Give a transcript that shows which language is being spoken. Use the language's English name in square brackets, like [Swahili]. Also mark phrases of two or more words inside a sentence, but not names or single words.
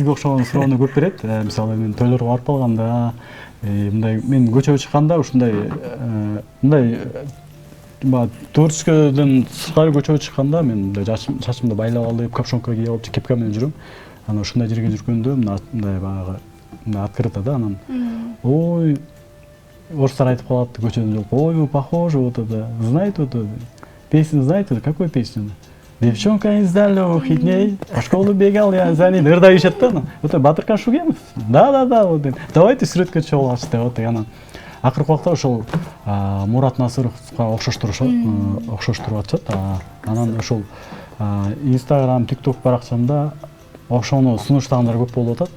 [Kyrgyz] Сизге окшогон суроону көп берет. Мисалы мен тойлорго барып калганда, мындай мен көчөгө чыкканда ушундай творческойдон сырткары көчөгө чыкканда мен мындай чачымды байлап алып, капшонка кийип алып, кепка менен жүрөм. Анан ушундай жерге жүргөндө мындай баягы открыто да, анан ой, орустар айтып калат көчөдөн жолугуп, ой, [Russian] вы похожи, вот это, знаете, вот эту песню, знаете, какую песню? Девчонка из далеких дней, по школе бегал я за ней, [Kyrgyz] ырдай ишет да, вот Батыркан Шугенов, да, [Russian] вот, давайте [Kyrgyz] сүрөткө чыгып алачы деп атты, анан акыркы убакта ошол Мурат Насыровго окшоштуруп атышат, анан ошол Инстаграм, ТикТок баракчамда ошону сунуштагандар көп болуп атат.